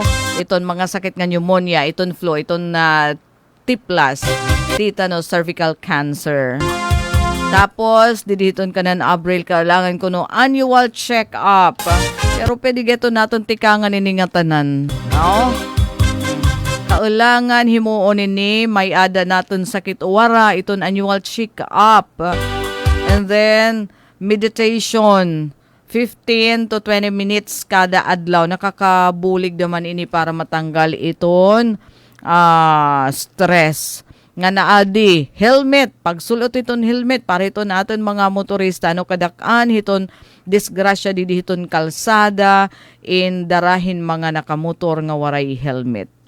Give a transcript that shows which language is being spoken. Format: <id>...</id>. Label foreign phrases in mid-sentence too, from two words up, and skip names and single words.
<war>Iton mga sakit nga pneumonia, iton flu, iton tiplas, tetanus,</war> <en>cervical cancer.</en> <war>Tapos diditon kanan Abril kailangan ko no</war> <en>annual check-up.</en> <war>Pero pwede geto naton tikangan ini nga tanan. No? Kailangan himuon ini may ada naton sakit uwara iton</war> <en>annual check-up. And then meditation 15 to 20 minutes</en> <war>kada adlaw. Nakakabulig naman ini para matanggal iton stress. Nga naadi, helmet. Pagsulot iton helmet, para ito natin mga motorista, no kadakaan hiton disgrasya di hiton kalsada, in darahin mga nakamotor nga waray helmet.</war>